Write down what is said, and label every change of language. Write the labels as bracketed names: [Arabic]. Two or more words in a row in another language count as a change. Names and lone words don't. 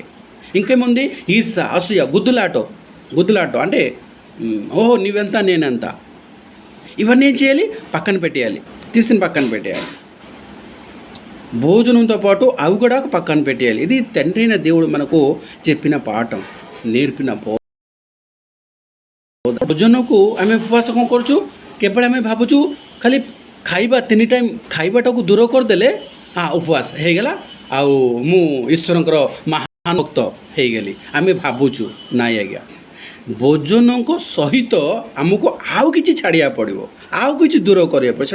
[Telugu] ఇంకేముంది, ఈర్ష, అసూయ, గుద్దులాట అంటే ఓహో నువ్వెంత నేనెంత, ఇవన్నీ ఏం చేయాలి, పక్కన పెట్టేయాలి, తీసిన పక్కన పెట్టేయాలి. భోజనంతో పాటు అవి కూడా పక్కన పెట్టేయాలి. ఇది తండ్రి అయిన దేవుడు మనకు చెప్పిన పాఠం, నేర్పిన [Odia] ଭୋଜନକୁ ଆମେ ଉପବାସ କ'ଣ କରୁଛୁ, କେବଳ ଆମେ ଭାବୁଛୁ ଖାଲି ଖାଇବା 3 ଟାଇମ୍ ଖାଇବାଟାକୁ ଦୂର କରିଦେଲେ ଉପବାସ ହେଇଗଲା, ଆଉ ମୁଁ ଈଶ୍ୱରଙ୍କର ମହାନ ଭକ୍ତ ହେଇଗଲି, ଆମେ ଭାବୁଛୁ। ନାଇଁ ଆଜ୍ଞା, ଭୋଜନଙ୍କ ସହିତ ଆମକୁ ଆଉ କିଛି ଛାଡ଼ିବାକୁ ପଡ଼ିବ, ଆଉ କିଛି ଦୂର କରିବାକୁ ପଡ଼ିବ।